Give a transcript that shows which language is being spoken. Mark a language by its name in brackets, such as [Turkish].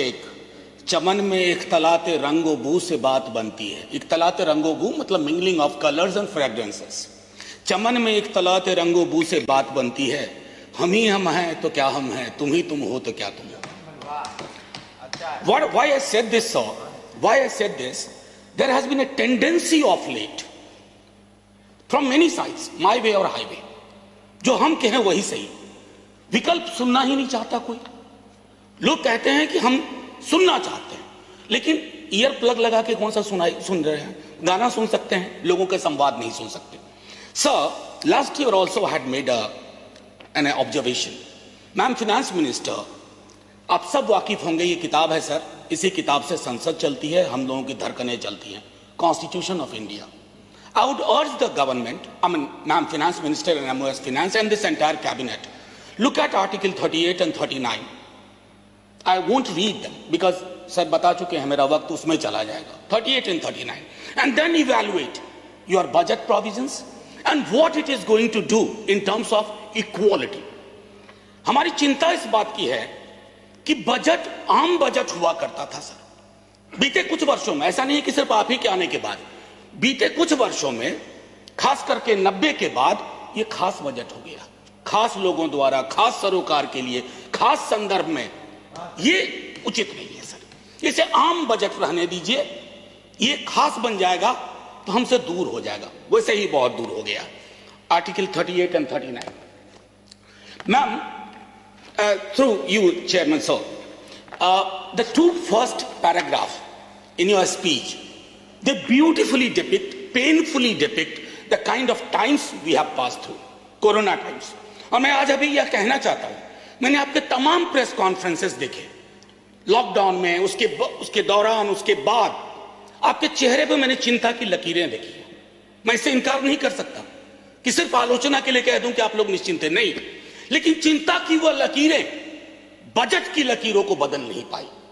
[Hindi] एक चमन में एक तलाते रंगो बू से बात बनती है। एक तलाते रंगो बू मतलब [English] Mingling of colours and fragrances. [Hindi] चमन में एक तलाते रंगो बू से बात बनती है। हम ही हम हैं तो क्या हम हैं, तुम ही तुम हो तो क्या तुम हो। [English] Why I said this, sir? Why I said this? There has been a tendency of late from many sides, my way or highway, [Hindi] जो हम कहें वही सही, विकल्प सुनना ही नहीं चाहता कोई। लोग कहते हैं कि हम सुनना चाहते हैं, लेकिन ईयर प्लग लगा के कौन सा सुन रहे हैं। गाना सुन सकते हैं, लोगों के संवाद नहीं सुन सकते। [English] Sir, last year also had made an observation. [Hindi] Ma'am finance minister, आप सब वाकिफ होंगे, ये किताब है सर, इसी किताब से संसद चलती है, हम लोगों की धड़कनें चलती हैं, constitution of India. [English] I would urge the government, Ma'am Finance Minister and MOS Finance and this entire cabinet, look at Article 38 and 39. I won't read them because [Hindi] sir बता चुके हैं, मेरा वक्त उसमें चला जाएगा। [English] 38 and 39, and then evaluate your budget provisions and what it is going to do in terms of equality. [Hindi] हमारी चिंता इस बात की है कि बजट आम बजट हुआ करता था सर बीते कुछ वर्षों में। ऐसा नहीं है कि सिर्फ आप ही के आने के बाद, बीते कुछ वर्षों में, खास करके 90 के बाद, ये खास बजट हो गया, खास लोगों द्वारा, खास सरोकार के लिए, खास संदर्भ में। ये उचित नहीं है सर, इसे आम बजट रहने दीजिए। ये खास बन जाएगा तो हमसे दूर हो जाएगा, वैसे ही बहुत दूर हो गया। [English] Article 38 and 39। Ma'am, through you, Chairman Sir, the two first paragraphs in your speech, they beautifully depict, painfully depict the kind of times we have passed through, Corona times. [Hindi] और मैं आज अभी यह कहना चाहता हूं, मैंने आपके तमाम प्रेस कॉन्फ्रेंसेस देखे लॉकडाउन में, उसके दौरान, उसके बाद। आपके चेहरे पे मैंने चिंता की लकीरें देखी। मैं इससे इनकार नहीं कर सकता कि सिर्फ आलोचना के लिए कह दूं कि आप लोग निश्चिंत हैं, नहीं, लेकिन चिंता की वह लकीरें बजट की लकीरों को बदल नहीं पाई।